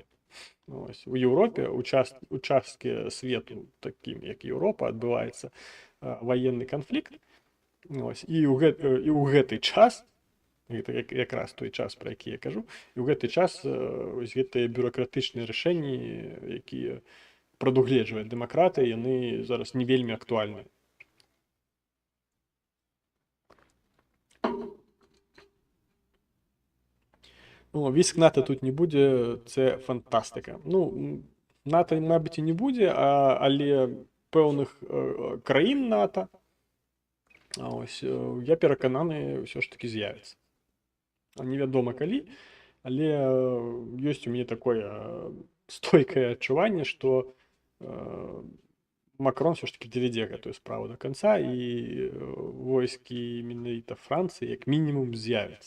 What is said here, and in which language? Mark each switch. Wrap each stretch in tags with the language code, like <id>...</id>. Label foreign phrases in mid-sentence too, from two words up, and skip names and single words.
<be>Ось, у Еўропе участкі свету, такім як Еўропа, адбываецца ваенны канфлікт. Ось, і ў гэты час, гэта якраз той час, пра які я кажу, і ў гэты час ось гэтыя бюракратычныя рашэнні, якія прадугледжвае дэмакратыя, яны зараз не вельмі актуальныя.</be> <uk>Ну, військ НАТО тут не буде, це фантастика. Ну, НАТО, мабуть, і не буде, але певних країн НАТО, ось, я переконаний, все ж таки з'явиться.</uk> <be>Невядома калі, але ёсць у мяне такое стойкае адчуванне, што Макрон</be> <uk>все ж таки</uk> <be>давядзе гэтую справу</be> <ru>до конца,</ru> <be>і войскі менавіта Францыі як мінімум з'явяцца.</be>